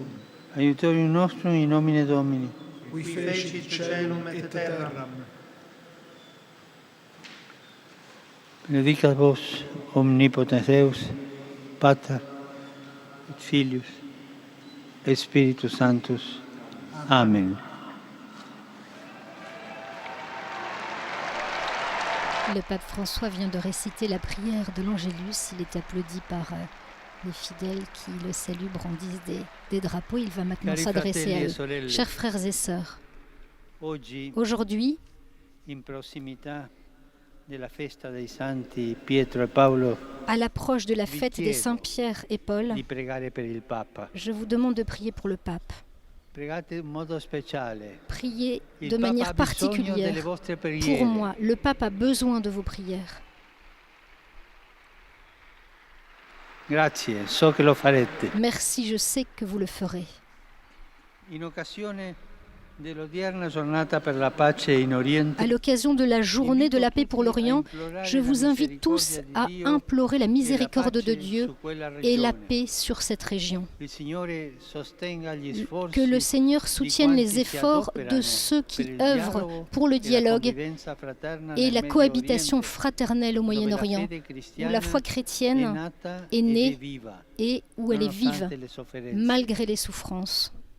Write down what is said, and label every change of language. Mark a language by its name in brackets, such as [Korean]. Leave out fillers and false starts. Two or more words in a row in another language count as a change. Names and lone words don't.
[Latin] aiutorium nostrum in nomine Domini. qui fecit caelum et terram. Benedicat vos, omnipotens Deus, Pater, et Filius, et Spiritus Sanctus. Amen. [French] Le pape François vient de réciter la prière de l'Angélus. Il est applaudi par les fidèles qui le saluent, brandissent des drapeaux. Il va maintenant [Italian] Cari [French] s'adresser [Italian] fratelli [French] à [Italian] e [French] eux. [Italian] sorelle, [French] Chers frères et sœurs, [Italian] oggi, [French] aujourd'hui, [Italian] in prossimità della festa dei Santi Pietro e Paolo, [French] à l'approche de la fête des saints Pierre et Paul, [Italian] di pregare per il Papa. [French] je vous demande de prier pour le pape. [Italian] Pregate in modo speciale. [French] Priez [Italian] Il [French] de [Italian] Papa [French] manière [Italian] ha bisogno delle [French] particulière [Italian] vostre [French] pour [Italian] preghiere. [French] moi. Le pape a besoin de vos prières. [Italian] Grazie, so che lo farete. [French] Merci, je sais que vous le ferez. [Italian] In occasione dell'odierna giornata per la pace in Oriente, [French] À l'occasion de la journée de la paix pour l'Orient, je vous invite tous à implorer la miséricorde de Dieu et la paix sur cette région. Que le Seigneur soutienne les efforts de ceux qui œuvrent pour le dialogue et la cohabitation fraternelle au Moyen-Orient, où la foi chrétienne est née et où elle est vive, malgré les souffrances.